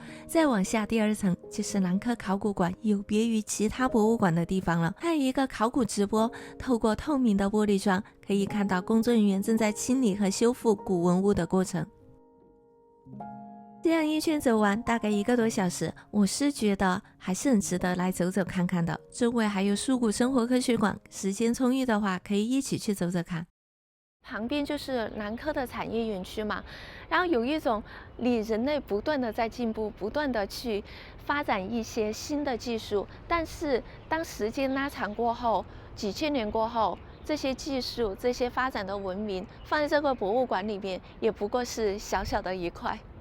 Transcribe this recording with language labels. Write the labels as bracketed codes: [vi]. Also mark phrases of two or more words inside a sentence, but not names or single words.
[zh] 再往下，第2層就是蘭科考古館有別於其他博物館的地方了，還有一個考古直播，透過透明的玻璃窗，可以看到工作人員正在清理和修復古文物的過程。這樣一圈走完大概1個多小時，我是覺得還是很值得來走走看看的。周圍還有樹谷生活科學館，時間充裕的話可以一起去走走看。旁邊就是蘭科的產業園區嘛，然後有一種你人類不斷的在進步，不斷的去發展一些新的技術，但是當時間拉長過後，幾千年過後，這些技術、這些發展的文明放在這個博物館裡面，也不過是小小的一塊。